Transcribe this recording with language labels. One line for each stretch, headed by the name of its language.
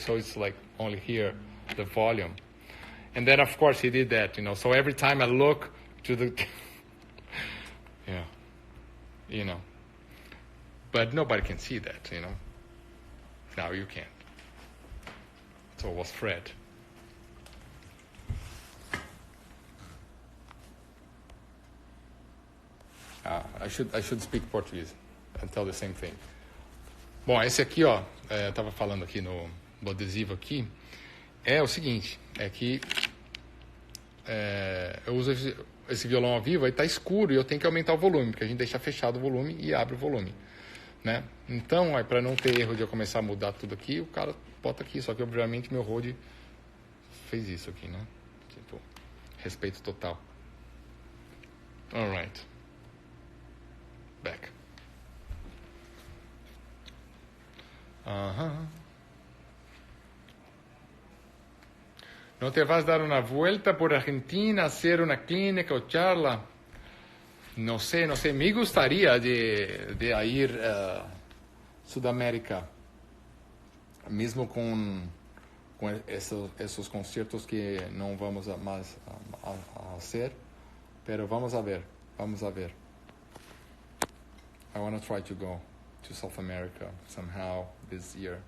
English: So it's like only here, the volume. And then of course he did that, so every time I look to the, yeah, but nobody can see that, Now you can't. So it was Fred. I should speak Portuguese and tell the same thing.
Portuguese: Bom, esse aqui, ó, eu tava falando aqui no adesivo aqui, é o seguinte, é que eu uso esse violão ao vivo, aí tá escuro e eu tenho que aumentar o volume, porque a gente deixa fechado o volume e abre o volume, né? Então, para não ter erro de eu começar a mudar tudo aqui, o cara bota aqui. Só que, obviamente, meu Rode fez isso aqui, né? Tipo, respeito total.
English: Alright. Back.
Spanish: ¿No te vas a dar una vuelta por Argentina, hacer una clínica o charla? No sé. Me gustaría de ir a Sudamérica, mismo con esos conciertos que no vamos a más a hacer, pero vamos a ver.
English: I want to try to go to South America somehow this year.